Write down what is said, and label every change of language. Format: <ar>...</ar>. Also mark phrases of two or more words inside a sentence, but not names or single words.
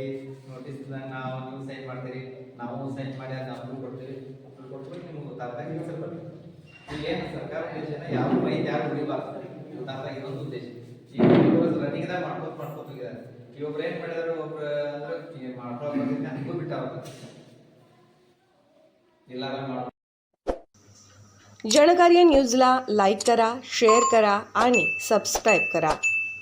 <kn>ನೋಟಿಸ್ ನಾವು ನೀವು ಸೈನ್ ಮಾಡ್ತೀರಿ, ನಾವು ಸೈನ್ ಮಾಡಿ ನಾವು ಕೊಡ್ತೀವಿ, ಕೊಟ್ಬಿಟ್ಟು ನಿಮ್ಗೆ ಗೊತ್ತಾಗ್ದಾಗ ಹೆಸರು ಬರ್ತದೆ। ಇಲ್ಲೇನು ಸರ್ಕಾರ ಉದ್ದೇಶನ ಯಾವ ಮೈತ್ ಯಾರು ಉಳಿಬಾರ್ದು ಗೊತ್ತಾಗ್ದಾಗ ಇದೊಂದು ಉದ್ದೇಶ। ಈಗ ರನ್ನಿಂಗ್ದಾಗ ಮಾಡ್ಕೋತ ಹೋಗಿದ್ದಾರೆ, ಈ ಒಬ್ರು ಏನ್ ಮಾಡಿದಾರೆ ಒಬ್ರು ಅಂದ್ರೆ ಮಾಡ್ಕೊಳ್ಳೋಕೆ ನನಗೂ ಬಿಟ್ಟಾಗ ಎಲ್ಲಾರ ಮಾಡ।</kn> <mr>जनकार्य न्यूजला लाईक करा, शेअर करा आणि सबस्क्राईब करा।</mr>